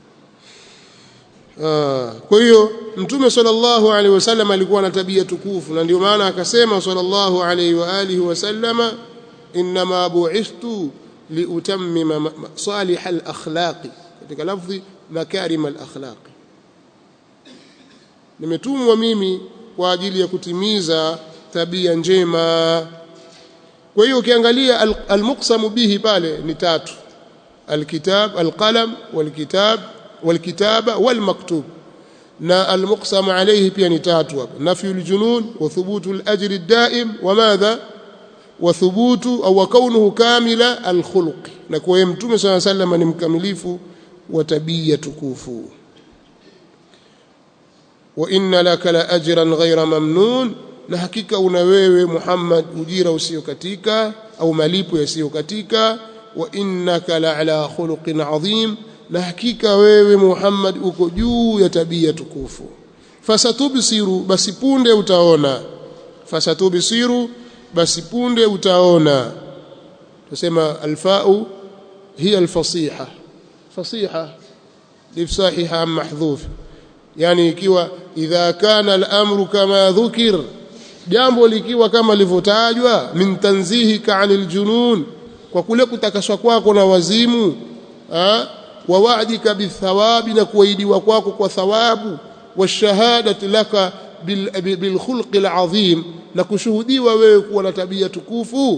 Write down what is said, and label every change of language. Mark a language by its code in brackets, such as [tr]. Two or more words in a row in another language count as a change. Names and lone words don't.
[sw] Kwa hiyo mtume [ar] صلى الله عليه وسلم [sw] alikuwa na tabia tukufu, na ndio maana akasema [ar] صلى الله عليه وآله وسلم, إنما بعثت لأتمم صالح الأخلاق, [sw] katika lafzi [ar] مكارم الأخلاق, [sw] nimetumwa mimi kwa ajili ya kutimiza tabia njema. Kwa hiyo ukiangalia [ar] المقسم به [sw] pale ni tatu: [ar] الكتاب، القلم, والكتابة والمكتوب. نا المقسم عليه [sw] pia ni tatu hapa: [ar] نفي الجنون وثبوت الأجر الدائم وماذا وثبوت أو كونه كامل الخلق. [sw] na kwa mtume [ar] صلى الله عليه وسلم [sw] ni mkamilifu wa tabia tukufu. [ar] وإن لك لأجرا غير ممنون, [sw] na hakika una wewe Muhammad ujira usio katika au malipo yasiyo katika. [ar] وإنك لعلى خلق عظيم, [sw] na hakika wewe Muhammad uko juu ya tabia tukufu. Fasatubsiru, basi punde utaona. Fasatubsiru, basi punde utaona. Tusema [ar] الفاء هي الفصيحة فصيحة لفصيحها محذوف, [sw] yani ikiwa [ar] إذا كان الأمر كما ذكر, [sw] jambo likiwa kama lilivyotajwa, [ar] من تنزيهك عن الجنون, [sw] kwa kule kutakaswa kwako na wazimu, [ar] ووعدك بالثواب, [sw] na kuahidiwa kwako kwa thawabu, [ar] والشهادة لك بالخلق العظيم, [sw] na kushuhudiwa wewe kuwa na tabia tukufu.